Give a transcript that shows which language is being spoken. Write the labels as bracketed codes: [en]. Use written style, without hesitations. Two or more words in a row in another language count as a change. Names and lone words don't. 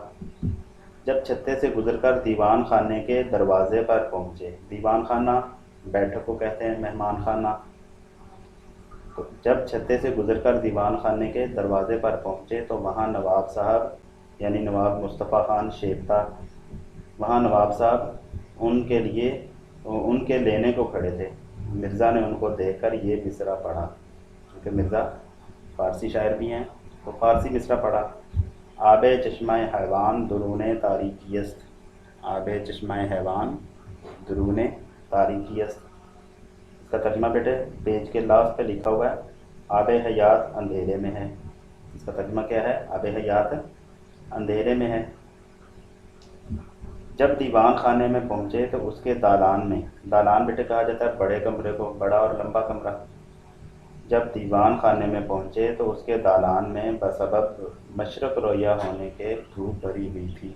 [ur] جب چھتے سے گزر کر دیوان خانے کے دروازے پر پہنچے، دیوان خانہ بیٹھک کو کہتے ہیں، مہمان خانہ، تو جب چھتے سے گزر کر دیوان خانے کے دروازے پر پہنچے تو وہاں نواب صاحب یعنی نواب مصطفیٰ خان شیخ تھا۔ وہاں نواب صاحب ان کے لینے کو کھڑے تھے۔ مرزا نے ان کو دیکھ کر یہ مصرع پڑھا، کیونکہ مرزا فارسی شاعر بھی ہیں تو فارسی مصرع پڑھا، [fa] آب چشمہ حیوان درون تاریکی است۔ آب چشمہ حیوان درون تاریکی است۔ [ur] اس کا ترجمہ بیٹے پیج کے لاسٹ پہ لکھا ہوا ہے، آب حیات اندھیرے میں ہے۔ اس کا ترجمہ کیا ہے؟ آب حیات اندھیرے میں ہے۔ جب دیوان خانے میں پہنچے تو اس کے دالان میں، دالان بیٹے کہا جاتا ہے بڑے کمرے کو، بڑا اور لمبا کمرہ، جب دیوان خانے میں پہنچے تو اس کے دالان میں بسبب مشرق رویہ ہونے کے دھوپ بھری ہوئی تھی۔